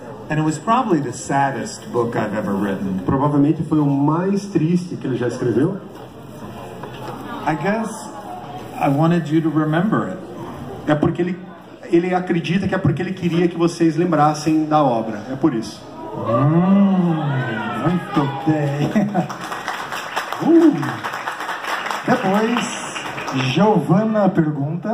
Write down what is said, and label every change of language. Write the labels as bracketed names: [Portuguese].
[English] And it was probably the saddest book I've ever written. [Portuguese] Provavelmente foi o mais triste que ele já escreveu. [English] I guess I wanted you to remember it. [Portuguese] É porque ele acredita que é porque ele queria que vocês lembrassem da obra. É por isso. Muito bem. Depois, Giovanna pergunta.